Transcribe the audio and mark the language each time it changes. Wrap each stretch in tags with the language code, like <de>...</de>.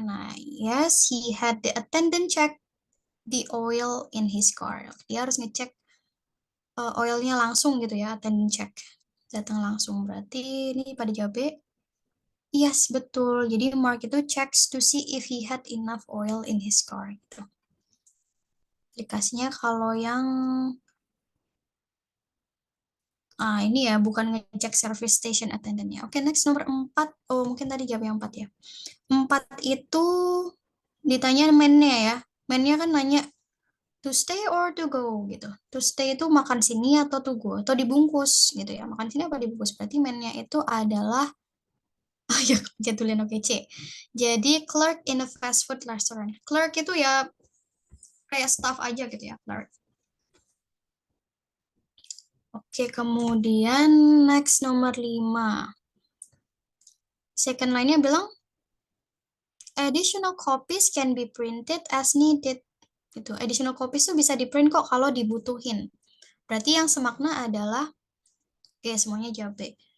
<en>Nah, yes, he had the attendant check the oil in his car.</en> <id>Dia harus ngecek oilnya langsung gitu ya, attendant check. Datang langsung, berarti ini pada jawab B. Yes, betul. Jadi Mark itu</id> <en>checks to see if he had enough oil in his car.</en> <id>Gitu. Aplikasinya kalau yang ini ya, bukan ngecek service station attendant-nya. Oke, next nomor 4. Oh, mungkin tadi jawab yang 4 ya. 4 itu ditanya man-nya ya. Man-nya kan nanya</id> <en>to stay or to go</en> <id>gitu. To stay itu makan sini atau to go atau dibungkus gitu ya. Makan sini apa dibungkus? Berarti man-nya itu adalah ya jatuhin oke C. Jadi clerk in a fast food restaurant. Clerk itu ya kayak staff aja gitu ya, clerk. Oke, kemudian next nomor 5.</id> <en>Second line-nya bilang additional copies can be printed as needed.</en> <id>Gitu. Additional copies itu bisa di-print kok kalau dibutuhin. Berarti yang semakna adalah oke, semuanya jawab B.</id>